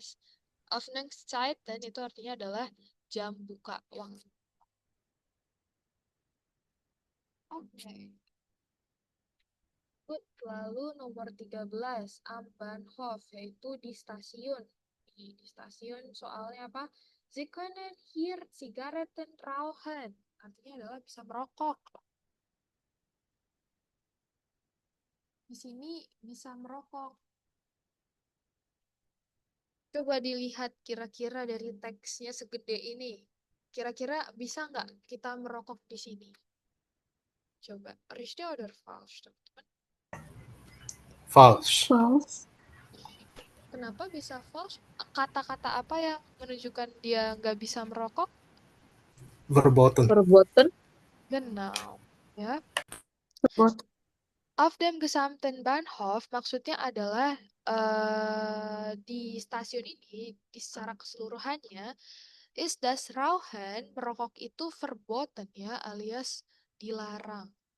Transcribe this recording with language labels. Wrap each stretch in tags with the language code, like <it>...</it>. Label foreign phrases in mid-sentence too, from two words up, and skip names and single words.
<id>Öffnungszeiten itu artinya adalah jam buka waktu. Oke. Good. Lalu nomor 13,</id> <de>am Bahnhof,</de> <id>yaitu di stasiun. Di stasiun soalnya apa?</id> <de>Sie können hier Zigaretten rauchen.</de> <id>Artinya adalah bisa merokok. Di sini bisa merokok. Coba dilihat kira-kira dari teksnya segede ini. Kira-kira bisa nggak kita merokok di sini? Coba.</id> <de>Richtig oder falsch,</de> <id>teman-teman? False. False. Kenapa bisa falsch? Kata-kata apa yang menunjukkan dia nggak bisa merokok? Verboten. Verboten. Genau. Ya. Verboten.</id> <de>Auf dem gesamten Bahnhof</de> <id>maksudnya adalah di stasiun ini, di secara keseluruhannya,</id> <de>is das Rauchen,</de> <id>merokok itu verboten ya, alias dilarang.</id>